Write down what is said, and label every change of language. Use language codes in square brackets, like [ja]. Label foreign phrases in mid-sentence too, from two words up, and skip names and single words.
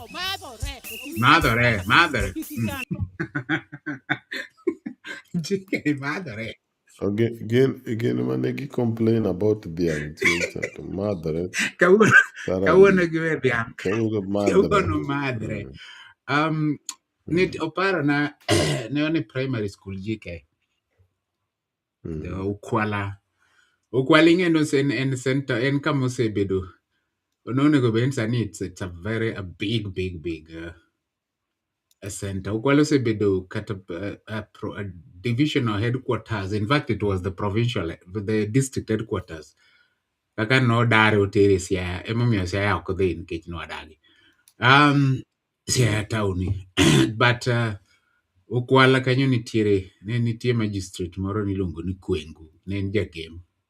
[luo] madhore JK madhore. [en] Again, [luo] mane gi [en] complain about [luo] dhiang' to madhore. Kawuono giwe dhiang'. Kawuono madhore. Nit oparo na ne [en] primary school [luo] JK. Ukwala ing'eno en center en kama osebedo. Ononego ben sani [en] it's a big a center. [luo] Ukwala osebedo kata [en] a divisional headquarters. In fact, it was the district headquarters. [luo] Kaka no dare otere Siaya. Emomiyo Siaya ok odhi nikech no adagi. Siaya tauni. But Ukwala kanyo nitie magistrate moro niluongo ni Kwengu. Ne en jagem.